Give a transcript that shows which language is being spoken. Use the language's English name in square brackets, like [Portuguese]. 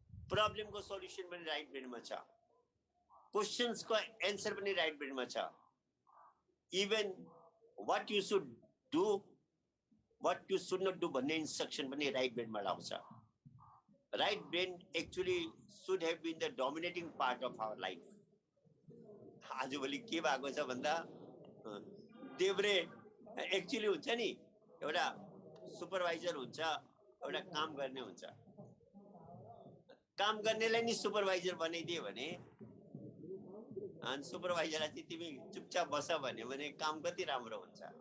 [Nepali] प्रब्लमको solution पनि right ब्रेनमा छ। क्वेशन्सको answer पनि राइट ब्रेनमा छ। [English] even what you should do, what you should not do [Nepali] भन्ने इन्स्ट्रक्सन पनि राइट ब्रेनबाट आउँछ। [English] Right brain actually should have been the dominating part of our life. [Nepali] आजभोलि के भएको छ भन्दा देब्रे एक्चुअली हुन्छ नि, एउटा सुपरभाइजर हुन्छ, एउटा काम गर्ने हुन्छ। काम गर्नेलाई नि सुपरभाइजर बनाइदिए भने अनि सुपरभाइजरलाई चाहिँ तिमी चुपचाप बस भन्यो भने काम कति राम्रो हुन्छ।